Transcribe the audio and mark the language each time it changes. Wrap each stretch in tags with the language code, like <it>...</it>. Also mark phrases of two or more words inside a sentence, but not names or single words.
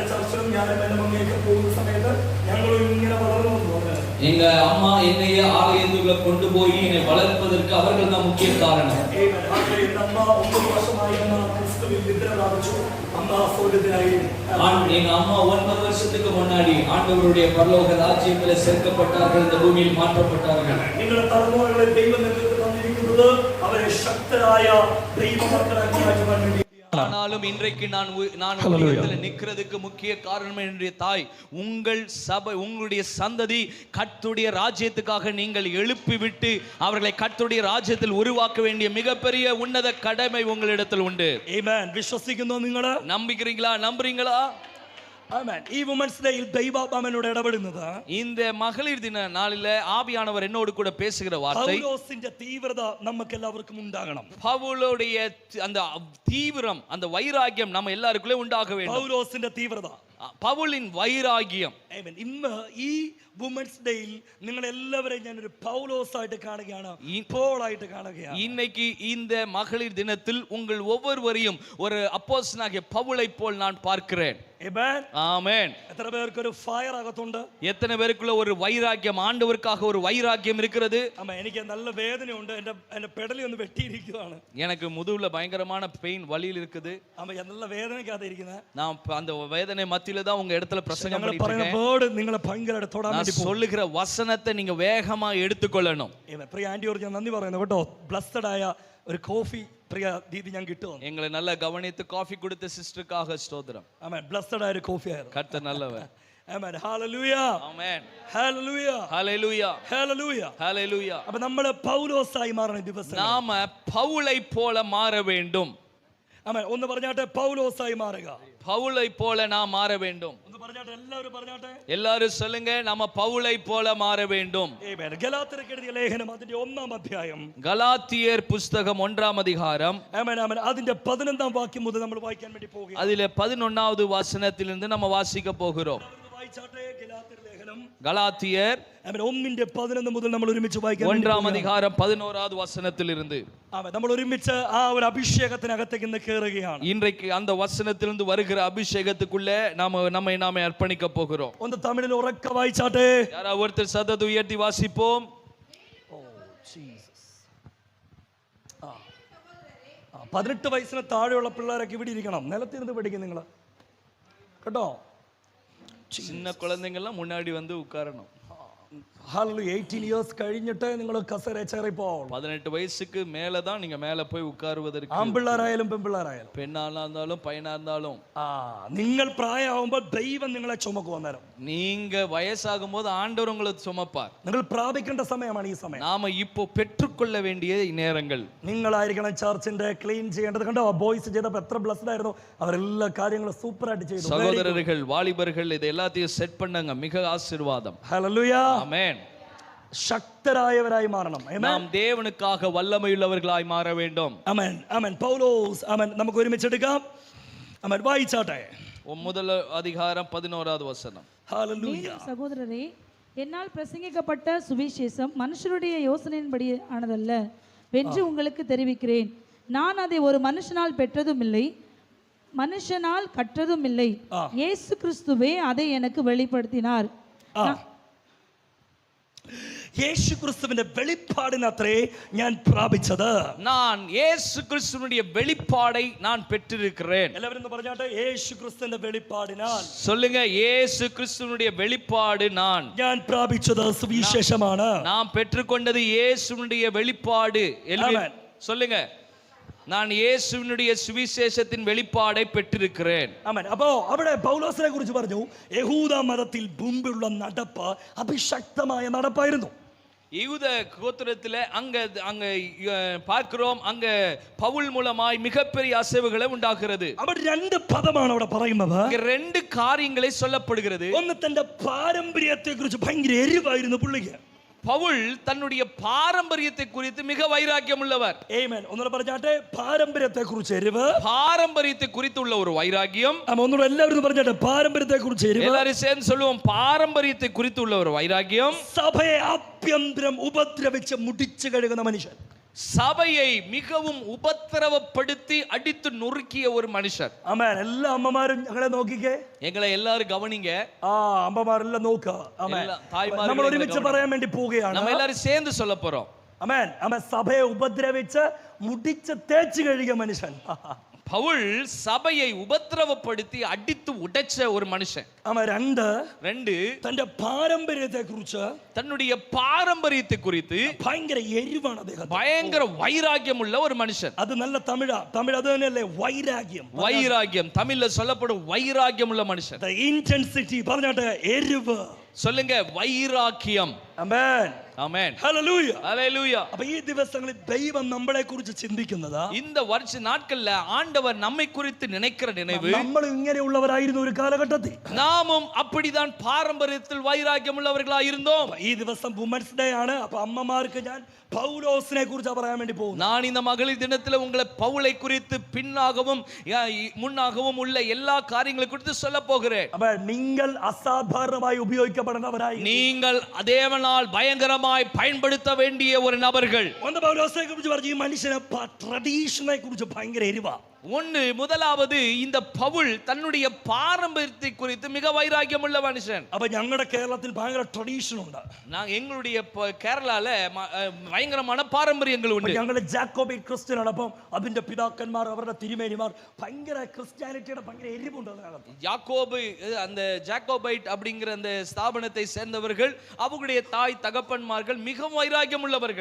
<ta>எங்க அம்மா என்னைய ஆலயத்துக்குள்ள கொண்டு போய் என்னை வளர்ப்பதற்கு அவர்கள் தான் முக்கிய காரணம். எங்க அம்மா 9 வருஷத்துக்கு முன்னாடி ஆண்டவருடைய பரலோக ராஜ்யத்தில் சேர்க்கப்பட்டார்கள், இந்த பூமியில் மாற்றப்பட்டார்கள்.</ta> <ml>നിങ്ങളുടെ തലമുറകളെ ദൈവം നിങ്ങൾക്ക് തന്നിരിക്കുന്നത് അവരെ ശക്തരായ ദൈവ മക്കളാക്കി മാറ്റുവാൻ വേണ്ടി.</ml> <ta>ஆனாலும் இன்றைக்கு நான் உலகத்தில் நிற்கிறதுக்கு முக்கிய காரணம் என்னுடைய தாய். உங்கள் சபை, உங்களுடைய சந்ததி கர்த்தருடைய ராஜ்யத்துக்காக நீங்கள் எழுப்பி விட்டு அவர்களை கர்த்தருடைய ராஜ்யத்தில் உருவாக்க வேண்டிய மிகப்பெரிய உன்னத கடமை உங்களிடத்தில் உண்டு. ஆமென். விசுவாசிக்கிறீங்களா? നിങ്ങൾ நம்புகிறீங்களா? நம்புறீங்களா? ஆமென்.</ta> <ml>ഈ വുമൻസ് ഡേയിൽ ദൈവാത്മാവ് എന്നോട് ഇടപെടുന്നത്,</ml> <ta>இந்த மகளிர் தின நாளில ஆவியானவர் என்னோடு கூட பேசுகிற வார்த்தை,</ta> <ml>പൗലോസിന്റെ തീവ്രത നമുക്ക് എല്ലാവർക്കും ഉണ്ടാകണം.</ml> <ta>பவுலுடைய அந்த தீவிரம், அந்த வைராகியம் நம்ம எல்லாருக்குள்ளே உண்டாக வேண்டும்.</ta> <ml>പൗലോസിന്റെ തീവ്രത,</ml> <ta>പൗലിൻ வைராகியம்.</ta> <ml>ആമേൻ. ഇന്ന് ഈ വുമൻസ് ഡേയിൽ നിങ്ങൾ എല്ലാവരെയും ഞാൻ ഒരു പൗലോസ് ആയിട്ട് കാണുകയാണ്, പോളായിട്ട് കാണുകയാണ്.</ml> <ta>இன்னைக்கு இந்த மகளிர் தினத்தில் உங்கள் ஒவ்வொருவரையும் ஒரு அப்போஸ்தலனாகிய பவுலை போல் நான் பார்க்கிறேன். ஆமென். ஆமென். எத்தனை பேருக்கு ஒரு ஃபயர் அகத்துண்டு? எத்தனை பேருக்குள்ள ஒரு வைராகியம், ஆண்டவருக்காக ஒரு வைராகியம் இருக்கிறது? ஆமா, எனக்கு நல்ல வேதனை உண்டு. என் பெடலி வந்து வெட்டி இருக்குതാണ്. எனக்கு முதுகுல பயங்கரமான பெயின், வலியில் இருக்குது. ஆமா, நல்ல வேதனைக்காக இருக்கிறேன். நான் அந்த வேதனை மத்தியில தான் உங்க இடத்துல பிரசங்கம் பண்ணிட்டு இருக்கேன். வேர்ட் நீங்கள பயங்கர தொடாம சொல்லுகிற வசனத்தை நீங்க வேகமா எடுத்துக்கொள்ளணும்.</ta> <ml>പ്രിയ ആന്റിയോട് ഞാൻ നന്ദി പറയുന്നു കേട്ടോ. ബ്ലെസ്ഡ് ആയ ഒരു കോഫി പ്രിയ ദീദി ഞാൻ കിട്ടും.</ml> <ta>எங்களை நல்லா கவனித்து காஃபி கொடுத்த சிஸ்டருக்காக ஸ்தோத்திரம். ஆமென்.</ta> <ml>ബ്ലെസ്ഡ് ആയ ഒരു കോഫി ആയിരുന്നു.</ml> <ta>கர்த்தர் நல்லவர்.</ta> <ml>ആമേൻ. ഹല്ലേലൂയ. ആമേൻ. ഹല്ലേലൂയ. ഹല്ലേലൂയ. ഹല്ലേലൂയ. ഹല്ലേലൂയ. அப்ப നമ്മൾ പൗലോസായി മാറണം ദിവസം.</ml> <ta>நாம பவுலை போல மாற வேண்டும்.</ta> <ml>ആമേൻ. ഒന്ന് പറഞ്ഞാട്ടെ, പൗലോസായി മാറുക.</ml> <ta>பவுலை போல நாம் மாற வேண்டும்.</ta> <ml>ഒന്ന് പറഞ്ഞാട്ടെ, എല്ലാവരും പറഞ്ഞാട്ടെ.</ml> <ta>எல்லாரும் சொல்லுங்க, நாம பவுலை போல மாற வேண்டும்.</ta> <ml>ആമേൻ. ഗലാത്യർക്ക് എഴുതിയ ലേഖനം അതിന്റെ 1-ാം അധ്യായം.</ml> <ta>கலாத்தியர் புத்தகம் 1-ஆம் அதிகாரம்.</ta> <ml>ആമേൻ. ആമേൻ. അതിന്റെ 15-ാം വാക്യം മുതൽ നമ്മൾ വായിക്കാൻ വേണ്ടി പോകുകയാണ്.</ml> <ta>அதிலே 11வது வசனத்திலிருந்து நம்ம வாசிக்க போகிறோம்.</ta> <ml>വായിച്ചാട്ടെ ഗലാത്യർ ലേഖനം.</ml> <ta>கலாத்தியர்</ta> <ml>ആമേൻ. 1-ന്റെ 11 മുതൽ നമ്മൾ ഒരുമിച്ച് വായിക്കാൻ.</ml> <ta>1-ஆம் அதிகாரம் 11வது வசனத்திலிருந்து.</ta> <ml>ആമേൻ. നമ്മൾ ഒരുമിച്ച് ആ ഒരു അഭിഷേകത്തിനകത്തേക്ക് ഇന്ന് കേറുകയാണ്.</ml> <ta>இன்றைக்கு அந்த வசனத்திலிருந்து வருகிற அபிஷேகத்துக்குள்ளே நாம அர்ப்பணிக்க போகிறோம்.</ta> <ml>ഒന്ന് തമിഴിൽ ഉറക്കെ വായിച്ചാട്ടെ.</ml> <ta>யாரா ஒருத்தர் சத்தத்தை உயர்த்தி வாசிப்போம்.</ta> <ml>ഓ ജീസസ്. 18 വയസ്സിന് താഴെയുള്ള പിള്ളേരൊക്കെ ഇവിടെ ഇരിക്കണം. നിലത്തിരുന്ന് പഠിക്കും നിങ്ങൾ കേട്ടോ.</ml> <ta>சின்ன குழந்தைங்க எல்லாம் முன்னாடி வந்து உட்காரணும்.</ta> <ml>ഹല്ലേലൂയ. 18 ഇയേഴ്സ് കഴിഞ്ഞിട്ട് നിങ്ങൾ കസേര ചേറി പോകണം.</ml> <ta>18 வயசுக்கு மேல தான் நீங்க மேல போய் உட்காருவதற்கு.</ta> <ml>ആൺപിള്ളേരായാലും പെൺപിള്ളേരായാലും,</ml> <ta>பெண்ணானா இருந்தாலும் பையனா இருந்தாலும்,</ta> <ml>നിങ്ങൾ പ്രായമാകുമ്പോൾ ദൈവം നിങ്ങളെ ചുമക്കും. അന്നേരം</ml> <ta>நீங்க வயசாகும் போது ஆண்டவர் உங்களை சுமப்பார்.</ta> <ml>നിങ്ങൾ പ്രാപിക്കേണ്ട സമയമാണ് ഈ സമയം.</ml> <ta>நாம இப்போ பெற்றுக்கொள்ள வேண்டிய நேரங்கள்.</ta> <ml>നിങ്ങളായിരിക്കണം ചർച്ചിന്റെ ക്ലീൻ ചെയ്യേണ്ടത്. കണ്ടോ, ബോയ്സ് ചെയ്തപ്പോൾ എത്ര ബ്ലെസ്ഡ് ആയിരുന്നു. അവരെല്ലാ കാര്യങ്ങളും സൂപ്പർ ആയിട്ട് ചെയ്തു.</ml> <ta>சகோதரர்கள், வாலிபர்கள், இது எல்லாத்தையும் செட் பண்ணங்க. மிக ஆசீர்வாதம்.</ta> <ml>ഹല്ലേലൂയ.</ml> <ta>ஆமென்.</ta> <ml>ശക്തരായവരായി മാറണം.</ml> <ta>நாம் தேவனுக்காக வல்லமையுள்ளவர்களாய் மாற வேண்டும்.</ta> <ml>ആമേൻ. ആമേൻ. പൗലോസ്. ആമേൻ. നമുക്ക് ഒരുമിച്ച് എടുക്കാം. ആമേൻ. വായിച്ചാട്ടെ.</ml> <ta>முதல் அதிகாரம் 11வது வசனம்.</ta> <ml>ഹല്ലേലൂയ.</ml> <ta>சகோதரரே, என்னால் பிரசங்கிக்கப்பட்ட சுவிசேஷம் மனுஷருடைய யோசனையின்படி ஆனதல்ல வென்று உங்களுக்கு தெரிவிக்கிறேன். நான் அதை ஒரு மனுஷனால் பெற்றதும் இல்லை, மனுஷனால் கற்றதும் இல்லை. இயேசு கிறிஸ்துவே அதை எனக்கு வெளிப்படுத்தினார்.</ta> <ml>യേശു ക്രിസ്തുവിന്റെ വെളിപ്പാടിനത്രേ ഞാൻ പ്രാപിച്ചത്.</ml> <ta>நான் இயேசு கிறிஸ்துவினுடைய வெளிப்பாடை நான் பெற்றிருக்கிறேன்.</ta> <ml>എല്ലാവരും പറഞ്ഞാട്ടെ, യേശു ക്രിസ്തുവിന്റെ വെളിപ്പാടിനാൽ.</ml> <ta>சொல்லுங்க, இயேசு கிறிஸ்துவினுடைய வெளிப்பாடு நான்</ta> <ml>പ്രാപിച്ചത് സുവിശേഷമാണ്.</ml> <ta>நாம் பெற்றுக்கொண்டது இயேசுவினுடைய வெளிப்பாடு. சொல்லுங்க, நான் இயேசுவினுடைய சுவிசேஷத்தின் வெளிப்பாடை பெற்றிருக்கிறேன்.</ta> <ml>ആമേൻ. അപ്പോ അവിടെ പൗലോസിനെ കുറിച്ച് പറഞ്ഞു, യഹൂദ മതത്തിൽ മുമ്പുള്ള നടപ്പ് അഭിഷക്തമായ നടപ്പായിരുന്നു.</ml> <ta>யூத கோத்திரத்துல அங்க பார்க்கிறோம், அங்க பவுல் மூலமாய் மிகப்பெரிய அசைவுகளை உண்டாகிறது.</ta> <ml>അവിടെ 2 പദമാണ് അവിടെ പറയുന്നത്.</ml> <ta>2 காரியங்களை சொல்லப்படுகிறது.</ta> <ml>ഒന്ന് തന്റെ പാരമ്പര്യത്തെ കുറിച്ച് ഭയങ്കര എരിവായിരുന്നു പുള്ളിക്ക്.</ml> <ta>பவுல் தன்னுடைய பாரம்பரியத்தை குறித்து மிக வைராக்கியம் உள்ளவர்.</ta> <ml>ആമേൻ. ഒന്നുകൂടെ പറഞ്ഞാട്ടെ, പാരമ്പര്യത്തെ കുറിച്ച് എരിവ്.</ml> <ta>பாரம்பரியத்தை குறித்துள்ள ஒரு வைராக்கியம்.</ta> <ml>ഒന്നുകൂടെ എല്ലാവരും പറഞ്ഞാട്ടെ, പാരമ്പര്യത്തെ കുറിച്ച് എരിവ്.</ml> <ta>எல்லாரும் சேர்ந்து சொல்லுவோம், பாரம்பரியத்தை குறித்துள்ள ஒரு வைராக்கியம்.</ta> <ml>സഭയെ ആഭ്യന്തരം ഉപദ്രവിച്ച് മുടിച്ചു കഴുകുന്ന മനുഷ്യൻ.</ml> <ta>சபையை மிகவும் உபத்திரவப்படுத்தி அடித்து நொறுக்கிய ஒரு மனுஷர்.</ta> <ml>ആമേൻ. എല്ലാ അമ്മമാരും ഞങ്ങളെ നോക്കിക്കേ.</ml> <ta>எங்களை எல்லாரும் கவனிங்க.</ta> <ml>അമ്മമാരെല്ലാം നോക്കുക. ആമേൻ. നമ്മൾ ഒരുമിച്ച് പറയാൻ വേണ്ടി പോവുകയാണ്.</ml> <ta>நம்ம எல்லாரும் சேர்ந்து சொல்ல போறோம்.</ta> <ml>ആമേൻ. ആമേൻ. സഭയെ ഉപദ്രവിച്ച് മുടിച്ച് തേച്ച് കഴുകിയ മനുഷ്യൻ.</ml> <ta>பவுல் சபையை உபத்திரவப்படுத்தி அடித்து உடைச்ச ஒரு மனுஷன்.</ta> <ml>ആമേൻ. രണ്ട്,</ml> <ta>தன்னுடைய</ta> <ml>പാരമ്പര്യത്തെ കുറിച്ച്,</ml> <ta>தன்னுடைய பாரம்பரியத்தை குறித்து</ta> <ml>ഭയങ്കര എരിവാണ് അദ്ദേഹം.</ml> <ta>பயங்கர வைராக்கியம் உள்ள ஒரு மனுஷன். அது நல்ல தமிழ் அது തന്നെയല്ലേ வைராக்கியம். வைராக்கியம் தமிழ்ல சொல்லப்படும் வைராக்கியம் உள்ள மனுஷன்.</ta> <en>the intensity</en> <ml>പറഞ്ഞാട്ടെ, എരിവ്.</ml> <ta>சொல்லுங்க, வைராக்கியம்.</ta> <ml>ആമേൻ.</ml> <ta>ஆமென்.</ta> <ml>ഹല്ലേലൂയ.</ml> <ta>ஹல்லேலூயா.</ta> <ml>അപ്പോൾ ഈ ദിവസങ്ങളിൽ ദൈവം നമ്മളെ കുറിച്ച് ചിന്തിക്കുന്നത്,</ml> <ta>இந்த வருஷ நாட்கள்ல ஆண்டவர் நம்மை குறித்து நினைக்கிற நினைவு,</ta> <ml>നമ്മൾ ഇങ്ങനെയുള്ളവരായിരുന്നു ഒരു കാലഘട്ടത്തിൽ.</ml> <ta>நாமும் அப்படிதான் பாரம்பரியத்தில் வைராக்கியம் உள்ளவர்களாக இருந்தோம்.</ta> <ml>ഈ ദിവസം വുമൻസ് ഡേ ആണ്. അപ്പോൾ അമ്മമാർക്ക് ഞാൻ പൗലോസിനെ കുറിച്ച് പറയാൻ വേണ്ടി പോകുന്നു.</ml> <ta>நான் இந்த மகளிர் தினத்துல உங்களை பவுலை குறித்து பின்னாகவும் முன்னாகவும் உள்ள எல்லா காரியங்களை குறித்து சொல்ல போகிறேன்.</ta> <ml>അപ്പോൾ നിങ്ങൾ അസാധാരണമായി ഉപയോഗിക്കപ്പെടുന്നവരായി,</ml> <ta>நீங்கள் தேவனால் பயங்கரமாய் பயன்படுத்த வேண்டிய ஒரு நபர்கள்.</ta> <ml>ഒന്ന് പൗലോസിനെ കുറിച്ച് പറഞ്ഞു, ഈ മനുഷ്യനെ ട്രഡീഷനെ കുറിച്ച് ഭയങ്കര എരിവാ.</ml> <ta>முதலாவது இந்த பவுல் தன்னுடைய பாரம்பரியத்தை குறித்து மிக வைராக்கியம் உள்ள மனுஷன்.</ta> <ml>அப்ப ഞങ്ങളുടെ കേരളത്തിൽ ഭയങ്കര ട്രഡീഷൻ ഉണ്ട്.</ml> <ta>எங்களுடைய കേരളാல ഭയങ്കരமான பாரம்பரியங்கள் ഉണ്ട്.</ta> <ml>ഞങ്ങളുടെ ജാക്കോബൈറ്റ് ക്രിസ്ത്യൻ ആണ്. അപ്പം അതിന്റെ പിതാക്കന്മാർ, അവരുടെ തിരുമേനിമാർ ഭയങ്കര ക്രിസ്ത്യാനിറ്റിയുടെ ഭയങ്കര എരിവുണ്ട് അതിനകത്ത്.</ml> <ta>அந்த ஜாக்கோபைட் அப்படிங்கிற அந்த ஸ்தாபனத்தை சேர்ந்தவர்கள், அவங்களுடைய தாய் தகப்பன்மார்கள் மிகவும் வைராக்கியம் உள்ளவர்கள்.</ta>